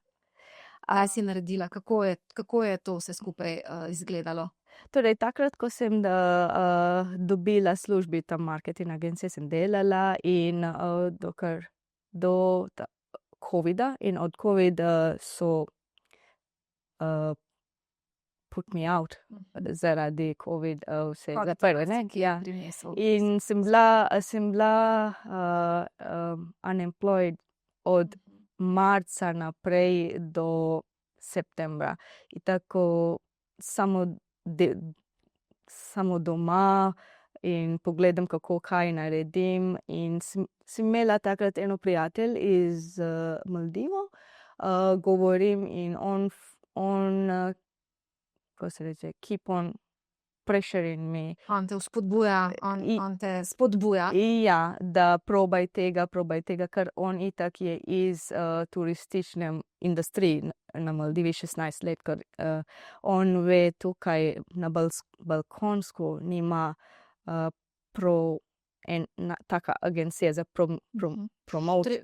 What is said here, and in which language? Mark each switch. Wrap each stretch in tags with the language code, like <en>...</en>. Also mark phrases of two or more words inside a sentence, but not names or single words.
<sl>Kaj si naredila? Kako je to vse skupaj izgledalo? Torej, takrat, ko sem dobila službi tam marketing agencije, sem delala in do covida in od covida</sl> <en>so put me out</en> <sl>zaradi covid vse zaprli, ne? Ja. In sem bila unemployed od marca naprej do septembra. In tako samo doma in pogledam, kaj naredim. In sem imela takrat eno prijatelj iz Maldivov, govorim in on</sl> <en>kako se reče, keep on pressuring me.</en> <sl>On te vzpodbuja, on te spodbuja. Ja, da probaj tega, ker on itak je iz turistične industrije na Maldivi 16 let, ker on ve tukaj na Balkonsku nima taka agencija za promocijo.</sl>